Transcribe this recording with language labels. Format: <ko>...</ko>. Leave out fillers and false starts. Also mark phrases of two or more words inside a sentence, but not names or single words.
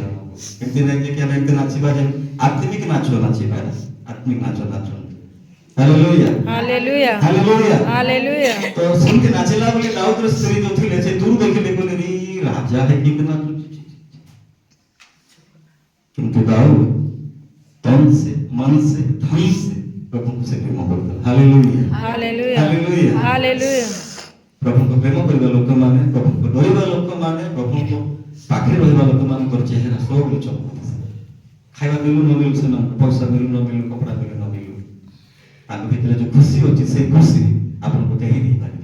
<or>ଏମିତି ନାହିଁ ଯେ କି ଆମେ ଏମିତି ନାଚିବା ଯେ ଆତ୍ମିକ ନାଚ ନାଚିବା, ଆତ୍ମିକ ନାଚ ନାଚ। ହାଲେଲୁୟା ହାଲେଲୁୟା ହାଲେଲୁୟା ହାଲେଲୁୟା। ତ ସେମିତି ନାଚିଲା ବୋଲି ଦାଉଦର ସ୍ତ୍ରୀ ଯୋଉ ଥିଲେ ସେ ଦୂର ଦେଖିଲେ କହିଲେ ରେ ରାଜା है କେମିତି ନାଚୁଛି। କିନ୍ତୁ ଦାଉଦ</or> <hi>तन से मन से धन से</hi> <or>प्रभुଙ୍କୁ ସେ ପ୍ରେମ କରୁଥିଲେ। ହାଲେଲୁୟା ହାଲେଲୁୟା ହାଲେଲୁୟା ହାଲେଲୁୟା। ପ୍ରଭୁଙ୍କୁ ପ୍ରେମ କରିବା ଲୋକମାନେ, ପ୍ରଭୁଙ୍କୁ ଡରିବା ଲୋକମାନେ, ପ୍ରଭୁଙ୍କ ପାଖରେ ରହିବା ଲୋକମାନଙ୍କର ଚେହେରା ସବୁବେଳେ ଚମକୁଥାଏ। ଖାଇବା ମିଳୁ ନ ମିଳୁ, ସେମାନଙ୍କୁ ପଇସା ମିଳୁ ନ ମିଳୁ, କପଡ଼ା ମିଳୁ ନ ମିଳୁ, ତାଙ୍କ ଭିତରେ ଯୋଉ ଖୁସି ଅଛି ସେଇ ଖୁସି ଆପଣଙ୍କୁ କେହି ଦେଇପାରିବେ।</or>